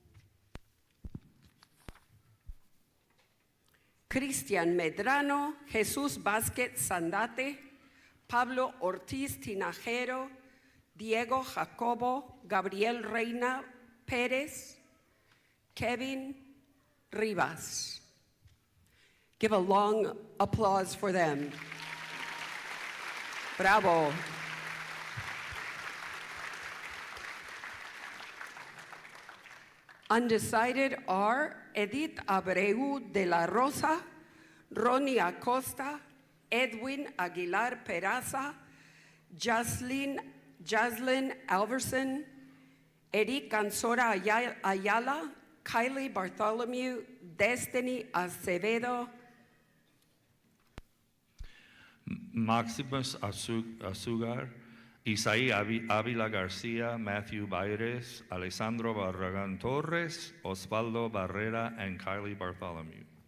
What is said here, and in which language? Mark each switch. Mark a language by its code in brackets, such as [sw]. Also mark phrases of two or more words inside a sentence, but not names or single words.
[en] Cristian Medrano, Jesus Vázquez Sandate, Pablo Ortiz Tinajero, Diego Jacobo, Gabriel Reina Pérez, Kevin Rivas. Give a long applause for them. Bravo. Undecided are Edith Abreu de la Rosa, Ronnie Acosta, Edwin Aguilar Peraza, Jaslyn Alverson, Eric Ansora Ayala, Kylie Bartholomew, Destiny Acevedo, Maximus Azugar, Isaí Ávila Garcia, Matthew Baires, Alessandro Barragan Torres, Osvaldo Barrera, and Kylie Bartholomew.